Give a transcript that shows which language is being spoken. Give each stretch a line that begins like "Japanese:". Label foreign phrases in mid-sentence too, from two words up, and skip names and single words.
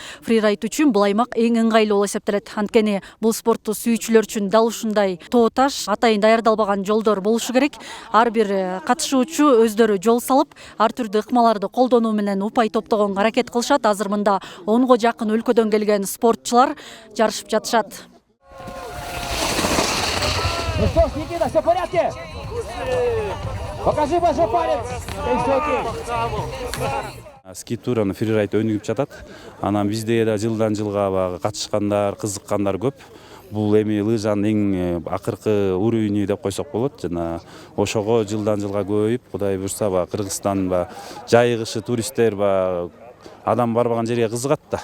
Kyrgyz: Фрирайд үчүн бул аймак эң ыңгайлуу болуп эсептелет. Анткени бул спортту сүйүүчүлөр үчүн дал ушундай тоо таш, атайын даярдалбаган жолдор болушу керек. Ар бир катышуучу өздөрү жол салып, ар түрдүү ыкмаларды колдонуу менен упай топтогонго аракет кылышат. Азыр мында 10го жакын өлкөдөн келген спортчулар жарышып жатышат.
Russian: Ну что ж, Никита, все в порядке? Покажи большой палец.
Kyrgyz: Скитуураны фрирайд өнүгүп жатат. Анан бизде да жылдан жылга баягы катышкандар, кызыккандар көп. Бул эми лыжанын эң акыркы уровени деп койсок болот. Жана ошого жылдан жылга көбөйүп, Кудай буйрса, Кыргызстан жайыгышы туристтер адам барбаган жерге кызыгат да.